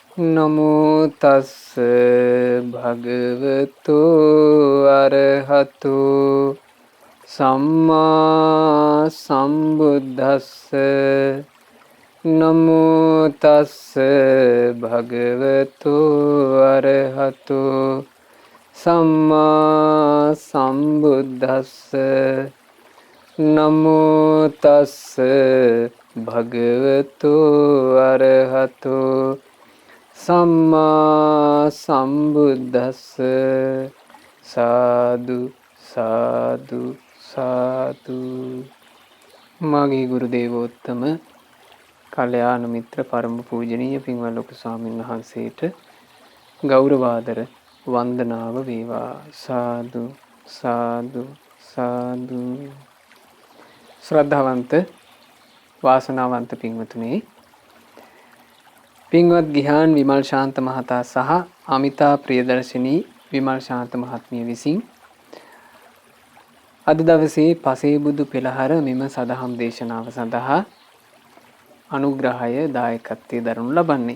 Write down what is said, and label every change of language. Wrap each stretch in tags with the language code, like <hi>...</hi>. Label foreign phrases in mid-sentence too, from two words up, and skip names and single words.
<pi>නමෝ තස්ස භගවතු අරහතු සම්මා සම්බුද්දස්ස නමෝ තස්ස භගවතු අරහතු සම්මා සම්බුද්දස්ස නමෝ තස්ස භගවතු අරහතු සම්මා සම්බුද්දස්ස සාදු සාදු සාදු.</pi> <si>මාගේ ගුරු දේවෝත්තම කල්යාණ මිත්‍ර පරම පූජනීය පින්වත් ලොකු ස්වාමීන් වහන්සේට ගෞරවාදර වන්දනාව වේවා. සාදු සාදු සාදු. ශ්‍රද්ධාවන්ත වාසනාවන්ත පින්වතුනි, පින්වත් ගිහාන් විමල් ශාන්ත මහතා සහ අමිතා ප්‍රියදර්ශිනී විමල් ශාන්ත මහත්මිය විසින් අද දවසේ පසේබුදු පෙළහර මෙම සදහම් දේශනාව සඳහා අනුග්‍රහය දායකත්වයේ දරනු ලබන්නේ.</si>